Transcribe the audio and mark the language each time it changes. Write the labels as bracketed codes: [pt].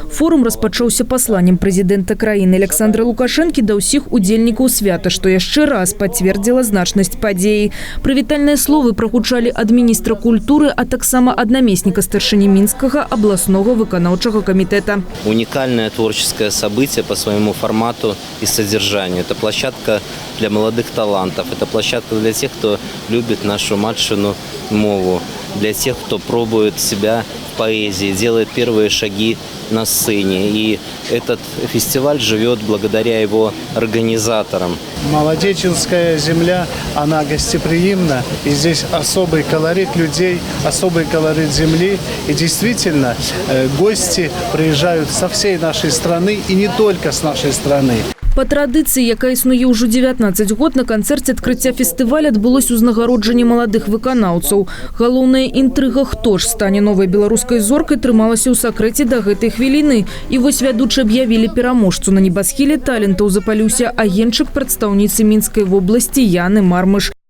[be] Форум распачаўся пасланнем прэзідэнта краіны Александра Лукашэнкі да ўсіх удзельнікаў свята, што яшчэ раз пацвердзіла значнасць падзеі. Прывітальныя словы прагучалі ад міністра культуры, а таксама ад намесніка старшыні Мінскага абласнога выканаўчага камітэта. [ru] Уникальное творческое событие по своему формату и содержанию. Это площадка для молодых талантов, это площадка для тех, кто любит нашу [be] матшину мову, [ru] для тех, кто пробует себя в поэзии, делает первые шаги на сцене. И этот фестиваль живет благодаря его организаторам. Молодеченская земля, она гостеприимна, и здесь особый колорит людей, особый колорит земли. И действительно, гости приезжают со всей нашей страны и не только с нашей страны. [be] Па традыцыі, якая існуе ўжо 19 год, на канцэрце адкрыцця фестываля адбылось узнагароджанне маладых выканаўцаў. Галоўная інтрыга, хто ж стане новай беларускай зоркай, трымалася ў сакрэце да гэтай хвіліны. І вось вядучы аб'явілі пераможцу. На небасхіле талентаў запаліўся агенчык прадстаўніцы Мінскай вобласці Яны Мармыш.